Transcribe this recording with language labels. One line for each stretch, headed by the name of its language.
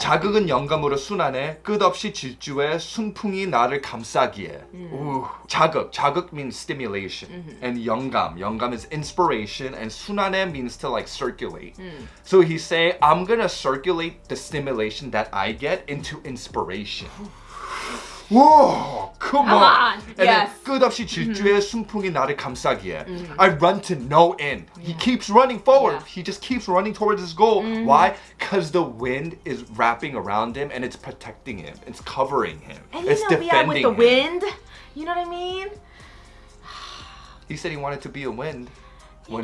Korean: 자극은 영감으로 순환해 끝없이 질주해 순풍이 나를 감싸기에.
English: Ooh. 자극 means stimulation. And 영감 is inspiration, and 순환해 means to like circulate. So he's saying, I'm gonna circulate the stimulation that I get into inspiration. Whoa, come on. And yes.
Korean: then 끝없이 질주해 순풍이 나를 감싸기에.
English: I run to no end. He keeps running forward. Yeah. He just keeps running towards his goal. Why? Because the wind is wrapping around him and it's protecting him. It's covering him. And it's you know, defending with the him. wind, you know what I mean? He said he wanted to be a wind when